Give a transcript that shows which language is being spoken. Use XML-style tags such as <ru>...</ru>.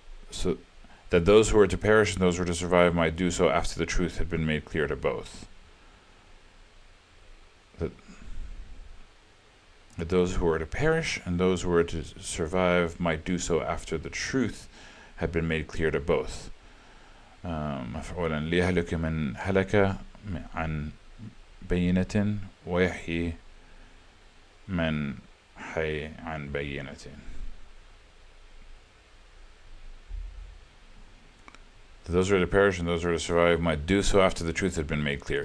<en>So that those who were to perish and those who were to survive might do so after the truth had been made clear to both. that those who were to perish and those who were to survive might do so after the truth had been made clear to both.</en> <ar>مفعولا ليهلك من هلك عن بينة ويحيي من حي عن بينة.</ar> <en>Those who are to perish and those who are to survive might do so after the truth had been made clear.</en>